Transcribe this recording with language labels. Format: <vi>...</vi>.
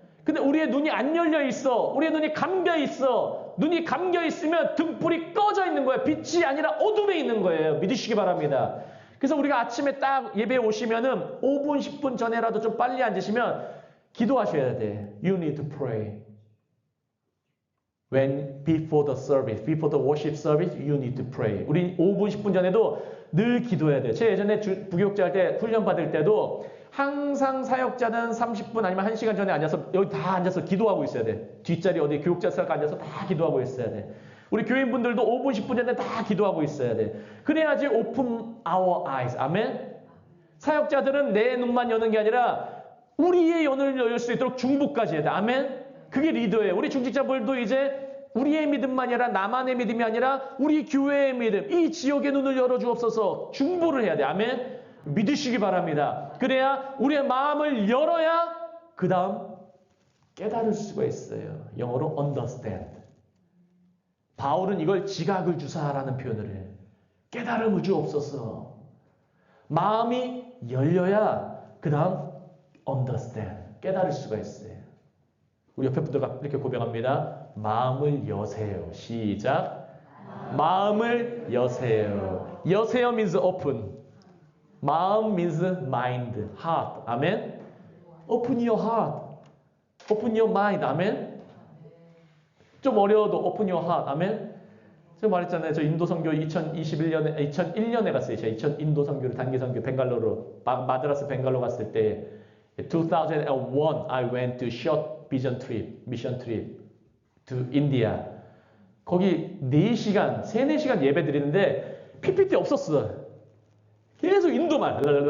<ko>근데 우리의 눈이 안 열려 있어. 우리의 눈이 감겨 있어. 눈이 감겨 있으면 등불이 꺼져 있는 거예요. 빛이 아니라 어둠에 있는 거예요. 믿으시기 바랍니다. 그래서 우리가 아침에 딱 예배에 오시면은 5분, 10분 전에라도 좀 빨리 앉으시면 기도하셔야 돼.</ko> <en>You need to pray. When before the service, before the worship service, you need to pray.</en> <ko>우리 5분, 10분 전에도 늘 기도해야 돼요. 제가 예전에 부교육자 할 때 훈련 받을 때도 항상 사역자는 30분 아니면 1시간 전에 앉아서 여기 다 앉아서 기도하고 있어야 돼. 뒷자리 어디 교육자석 앉아서 다 기도하고 있어야 돼. 우리 교인분들도 5분, 10분 전에 다 기도하고 있어야 돼. 그래야지</ko> <en>open our eyes.</en> <ko>아멘. 사역자들은 내 눈만 여는 게 아니라 우리의 눈을 열 수 있도록 중보까지 해야 돼. 아멘. 그게 리더예요. 우리 중직자분들도 이제 우리의 믿음만이 아니라 나만의 믿음이 아니라 우리 교회의 믿음, 이 지역의 눈을 열어주옵소서. 중보를 해야 돼. 아멘. 믿으시기 바랍니다. 그래야 우리의 마음을 열어야 그 다음 깨달을 수가 있어요. 영어로 understand. 바울은 이걸 지각을 주사라는 표현을 해요. 깨달음을 주옵소서. 마음이 열려야 그 다음 understand. 깨달을 수가 있어요. 우리 옆에 분들과 이렇게 고백합니다. 마음을 여세요. 시작. 마음을 여세요.</ko> <en>여세요 means open. 마음 means mind, heart. 아멘. Open your heart. Open your mind. 아멘.</en> <ko>좀 어려워도</ko> <en>open your heart.</en> <ko>아멘. 제가 말했잖아요. 저 인도 선교 2001년에 갔어요. 제가 인도 선교를 단기 선교 벵갈로로 마드라스 벵갈로 갔을 때</ko> <en>2001 I went to short vision trip, mission trip to India.</en> <ko>거기 4시간, 4시간 예배 드리는데 PPT 없었어. 계속 인도말.</ko>